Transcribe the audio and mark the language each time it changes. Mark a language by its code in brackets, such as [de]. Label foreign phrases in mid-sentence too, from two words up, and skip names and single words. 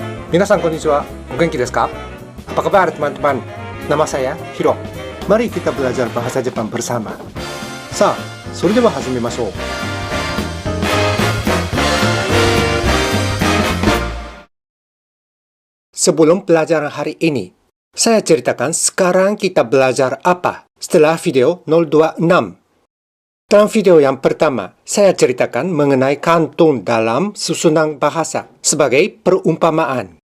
[ja] 皆さんこんにちは、お元気ですか? [id] Apa kabar teman-teman? Nama saya Hiro. Mari kita belajar bahasa Jepang bersama. [ja] Sa, それでは始めましょう. [id] Sebelum pelajaran hari ini, saya ceritakan sekarang kita belajar apa setelah video 026. Dalam video yang pertama, saya ceritakan mengenai kantun dalam susunan bahasa sebagai perumpamaan.